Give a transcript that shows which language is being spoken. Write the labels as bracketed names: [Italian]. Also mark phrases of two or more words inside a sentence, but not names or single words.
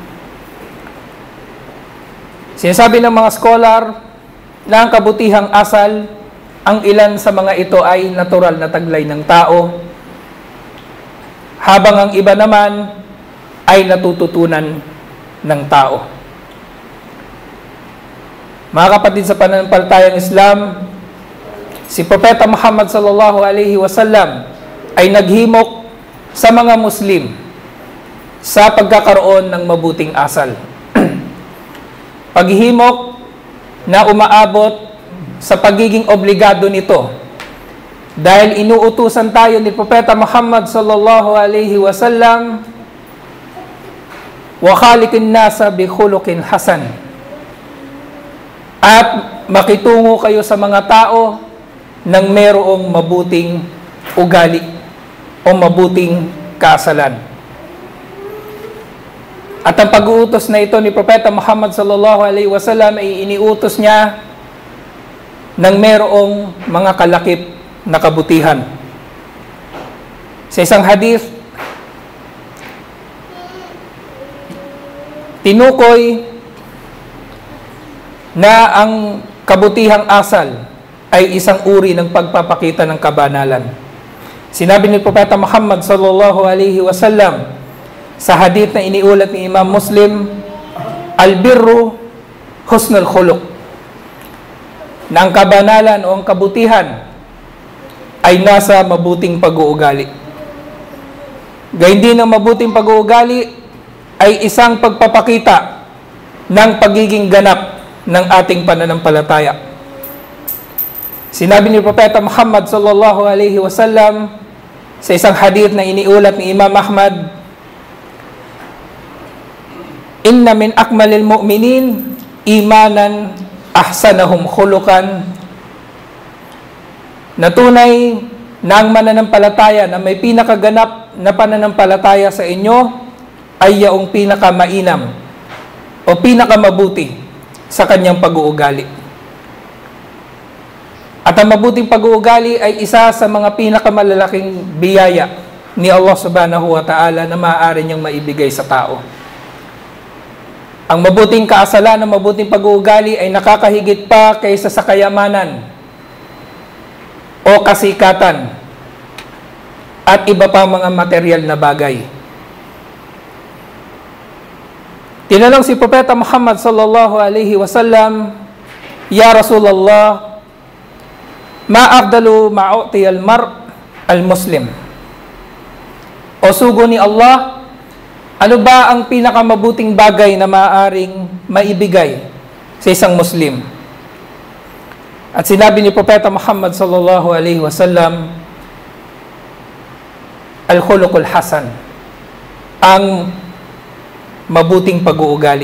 [Filipino] Sinasabi ng mga scholar na ang kabutihang asal, ang ilan sa mga ito ay natural na taglay ng tao, habang ang iba naman ay natututunan ng tao. Mga kapatid sa pananampalatayang Islam, si Propeta Muhammad [Arabic] صلى الله عليه وسلم [Filipino] ay naghimok sa mga Muslim sa pagkakaroon ng mabuting asal. Paghihimok na umaabot sa pagiging obligado nito dahil inuutusan tayo ni Propeta Muhammad [Arabic] صلى الله عليه وسلم, وخالق الناس بخلق حسن, [Filipino] at makitungo kayo sa mga tao ng merong mabuting ugali o mabuting kaasalan. At ang pag-uutos na ito ni Propeta Muhammad [Arabic] صلى الله عليه وسلم [Filipino] ay iniutos niya ng merong mga kalakip na kabutihan. Sa isang hadith, tinukoy na ang kabutihang asal ay isang uri ng pagpapakita ng kabanalan. Sinabi ni Propeta Muhammad [Arabic] صلى الله عليه وسلم [Filipino] sa hadith na iniulat ni Imam Muslim, [Arabic] البر حسن الخلق, [Filipino] na ang kabanalan o ang kabutihan ay nasa mabuting pag-uugali. Gayun din ang mabuting pag-uugali ay isang pagpapakita ng pagiging ganap ng ating pananampalataya. Sinabi ni Propeta Muhammad [Arabic] صلى الله عليه وسلم [Filipino] sa isang hadith na iniulat ni Imam Ahmad, [Arabic] إن من أكمل المؤمنين إيمانا أحسنهم خلقا, [Filipino] na tunay na ang mananampalataya na may pinakaganap na pananampalataya sa inyo ay yaong pinakamainam o pinakamabuti sa kanyang pag-uugali. At ang mabuting pag-uugali ay isa sa mga pinakamalalaking biyaya ni Allah [Arabic] سبحانه وتعالى [Filipino] na maaari niyang maibigay sa tao. Ang mabuting kaasalan, ang mabuting pag-uugali ay nakakahigit pa kaysa sa kayamanan o kasikatan at iba pa mga material na bagay. Tinanong si Propeta Muhammad [Arabic] صلى الله عليه وسلم يا رسول الله ما أفضل ما أعطي المرء المسلم? [Filipino] O sugo ni Allah, ano ba ang pinakamabuting bagay na maaaring maibigay sa isang Muslim? At sinabi ni Propeta Muhammad [Arabic] صلى الله عليه وسلم الخلق الحسن, [Filipino] ang mabuting pag-uugali.